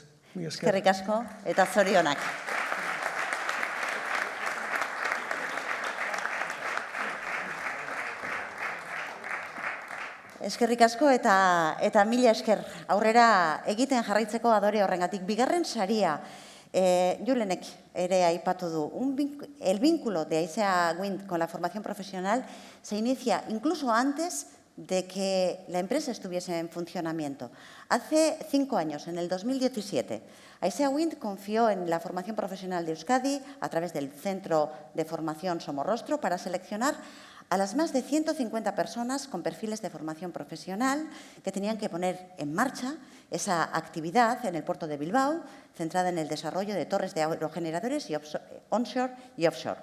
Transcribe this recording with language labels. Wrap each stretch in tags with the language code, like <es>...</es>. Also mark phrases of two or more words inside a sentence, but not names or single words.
<eu>Eskerrik asko, eta zorionak. Eskerrik asko eta mila esker aurrera egiten jarraitzeko adore horrengatik. Bigarren saria, Julenek ere aipatu du,</eu> <es>el vínculo de Aizea Wind con la formación profesional se inicia incluso antes de que la empresa estuviese en funcionamiento. Hace 5 años, en el 2017, Aisea Wind confió en la formación profesional de Euskadi a través del Centro de Formación Somorrostro para seleccionar a las más de 150 personas con perfiles de formación profesional que tenían que poner en marcha esa actividad en el puerto de Bilbao, centrada en el desarrollo de torres de aerogeneradores y onshore y offshore.</es>